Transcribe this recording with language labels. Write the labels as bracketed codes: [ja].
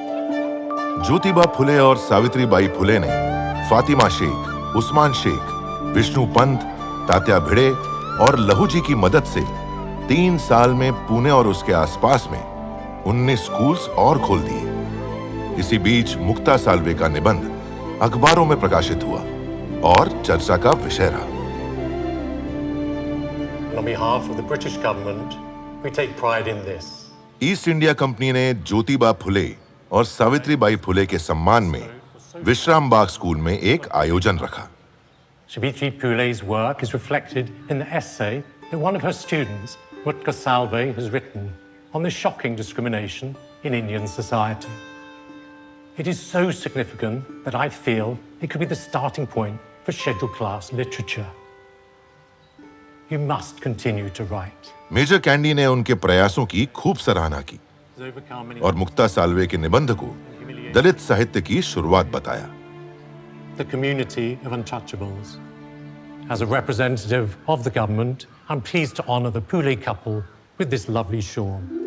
[hi] ज्योतिबा फुले और सावित्रीबाई फुले ने फातिमा शेख, उस्मान शेख, विष्णु पंत, तात्या भिड़े और लहू जी की मदद से 3 साल में पुणे और उसके आसपास में 19 स्कूल्स और खोल दिए. इसी बीच मुक्ता साल्वे का निबंध अखबारों में प्रकाशित हुआ और चर्चा का विषय रहा. [en] On behalf of the British government, we take pride in this. [hi] East India company ने ज्योतिबा फुले और सावित्रीबाई फुले के सम्मान में विश्राम बाग स्कूल में एक आयोजन रखा. [en] Savitri Phule's work is reflected in the essay that one of her students, Mutka Salve, has written on the shocking discrimination in Indian society. It is so significant that I feel it could be the starting point for scheduled class literature. You must continue to write. [hi] Major candy ने उनके प्रयासों की खूब सराहना की और मुक्ता साल्वे के निबंध को दलित साहित्य की शुरुआत बताया. [en] The community of untouchables. As a representative of the government, I'm pleased to honor the Phule couple with this lovely shawl.